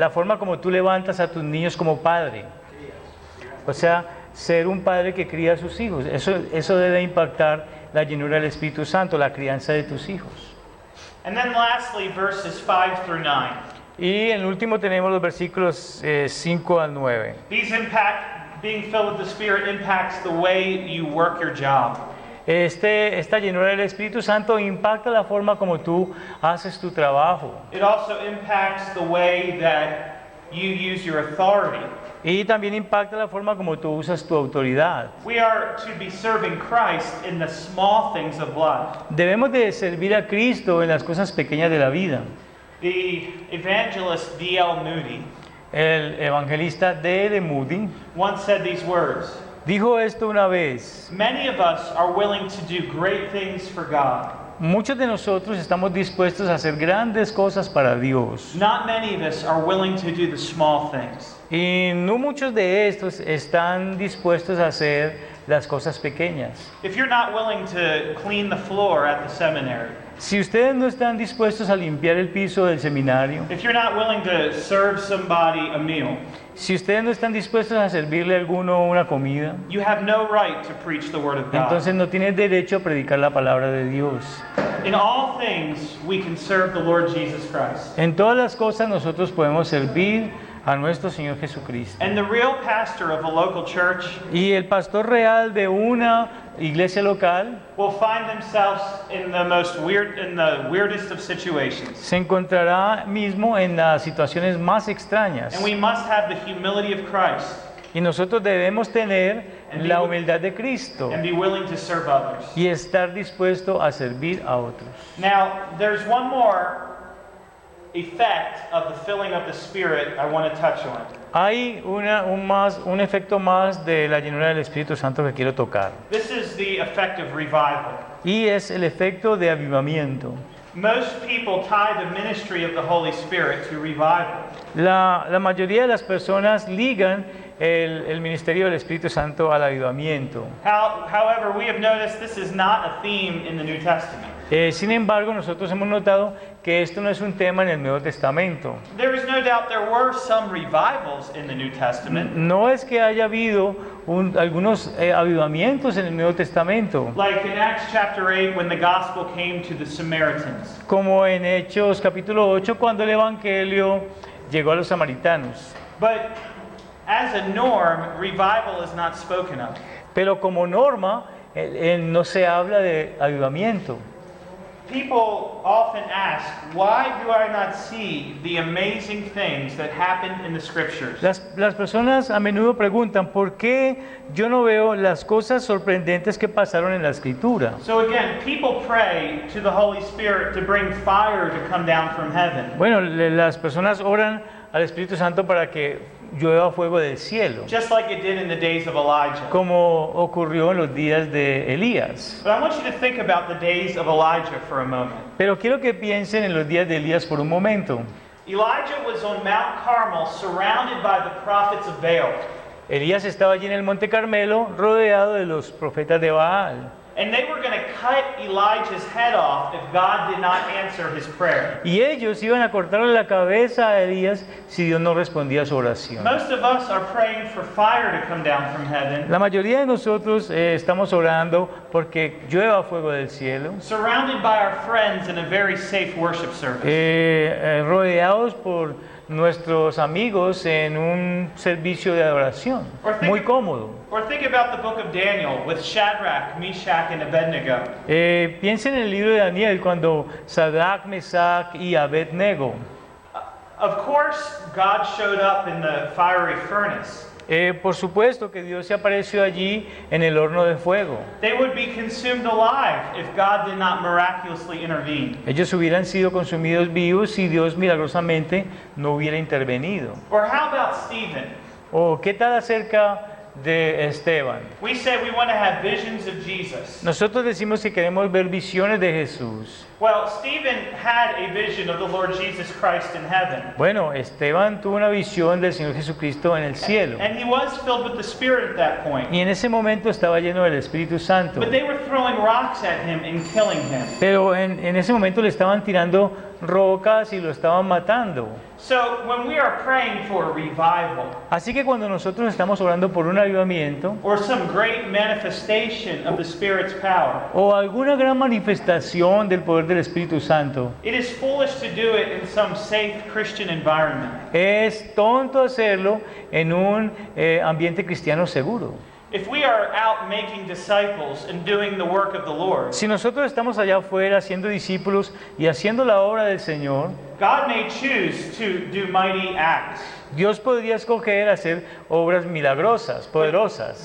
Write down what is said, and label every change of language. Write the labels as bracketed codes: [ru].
[es] La forma como tú levantas a tus niños como padre. O sea, ser un padre que cría a sus hijos. Eso debe impactar la llenura del Espíritu Santo, la crianza de tus hijos. [en] And then lastly, verses 5 through 9. [es] Y en último tenemos los versículos 5 al 9. [en] Being filled with the Spirit impacts the way you work your job. [es] Esta llenura del Espíritu Santo impacta la forma como tú haces tu trabajo. [en] It also impacts the way that you use your authority. [es] Y también impacta la forma como tú usas tu autoridad. [en] We are to be serving Christ in the small things of life. [es] Debemos de servir a Cristo en las cosas pequeñas de la vida. [en] The evangelist D.L. Moody [es] El evangelista D.L. Moody [en] once said these words. [es] dijo esto una vez. [en] Many of us are willing to do great things for God. [es] Muchos de nosotros estamos dispuestos a hacer grandes cosas para Dios. [en] Not many of us are willing to do the small things. [es] Y no muchos de estos están dispuestos a hacer las cosas pequeñas. [en] If you're not willing to clean the floor at the seminary, [es] Si ustedes no están dispuestos a limpiar el piso del seminario, [en] if you're not willing to serve somebody a meal, [es] si ustedes no están dispuestos a servirle a alguno una comida, [en] you have no right to preach the word of God. [es] entonces no tienen derecho a predicar la palabra de Dios. [en] In all things, we can serve the Lord Jesus Christ. [es] En todas las cosas nosotros podemos servir a nuestro Señor Jesucristo. [en] And the real pastor of a local church [es] Y el pastor real de una iglesia local [en] will find themselves in the weirdest of situations. [es] se encontrará mismo en las situaciones más extrañas. [en] And we must have the humility of Christ [es] Y nosotros debemos tener la humildad de Cristo [en] and be willing to serve others. [es] y estar dispuesto a servir a otros. [en] Now, there's one more effect of the filling of the Spirit I want to touch on. [es] Hay un efecto más de la llenura del Espíritu Santo que quiero tocar. [en] This is the effect of revival. [es] Y es el efecto de avivamiento. [en] Most people tie the ministry of the Holy Spirit to revival. [es] La mayoría de las personas ligan el ministerio del Espíritu Santo al avivamiento. [en] However, we have noticed this is not a theme in the New Testament. [es] Sin embargo, nosotros hemos notado que esto no es un tema en el Nuevo Testamento. [en] There is no doubt there were some revivals in the New Testament, [es] No es que haya habido algunos avivamientos en el Nuevo Testamento, [en] like in Acts chapter 8 when the gospel came to the Samaritans. [es] como en Hechos capítulo 8 cuando el Evangelio llegó a los samaritanos. [en] But as a norm, revival is not spoken of. [es] Pero como norma, no se habla de avivamiento. [en] People often ask, why do I not see the amazing things that happen in the scriptures? [es] Las personas a menudo preguntan, ¿por qué yo no veo las cosas sorprendentes que pasaron en la Escritura? [en] So again, people pray to the Holy Spirit to bring fire to come down from heaven. [es] Bueno, las personas oran al Espíritu Santo para que llueva fuego del cielo, [en] Just like it did in the days of Elijah. [es] como ocurrió en los días de Elías. [en] But I want you to think about the days of Elijah for a moment. [es] Pero quiero que piensen en los días de Elías por un momento. [en] Elijah was on Mount Carmel surrounded by the prophets of Baal. [es] Elías estaba allí en el Monte Carmelo rodeado de los profetas de Baal. [en] And they were going to cut Elijah's head off if God did not answer his prayer. [es] Y ellos iban a cortarle la cabeza a Elías si Dios no respondía a su oración. [en] Most of us are praying for fire to come down from heaven, [es] La mayoría de nosotros estamos orando porque llueva fuego del cielo, [en] surrounded by our friends in a very safe worship service. [es] rodeados por nuestros amigos en un servicio de adoración, muy cómodo. [en] Or think about the book of Daniel with Shadrach, Meshach, and Abednego. [es] Piensen en el libro de Daniel cuando Sadrach, Mesach y Abednego. [en] Of course, God showed up in the fiery furnace. [es] Por supuesto que Dios se apareció allí en el horno de fuego. [en] They would be consumed alive if God did not miraculously intervene. [es] Ellos hubieran sido consumidos vivos si Dios milagrosamente no hubiera intervenido. [en] Or how about Stephen? [es] ¿O qué tal acerca de Esteban? [en] We say we want to have visions of Jesus. [es] Nosotros decimos que queremos ver visiones de Jesús. [en] Well, Stephen had a vision of the Lord Jesus Christ in heaven. [es] Bueno, Esteban tuvo una visión del Señor Jesucristo en el cielo. [en] And he was filled with the Spirit at that point. [es] Y en ese momento estaba lleno del Espíritu Santo. [en] But they were throwing rocks at him and killing him. [es] Pero en ese momento le estaban tirando rocas y lo estaban matando. [en] So when we are praying for a revival [es] Así que cuando nosotros estamos orando por un avivamiento [en] or some great manifestation of the Spirit's power, [es] o alguna gran manifestación del poder del Espíritu Santo, [en] it is foolish to do it in some safe Christian environment. [es] es tonto hacerlo en un ambiente cristiano seguro. [en] If we are out making disciples and doing the work of the Lord, [es] Si nosotros estamos allá afuera haciendo discípulos y haciendo la obra del Señor, [en] God may choose to do mighty acts, [es] Dios podría escoger hacer obras milagrosas, poderosas.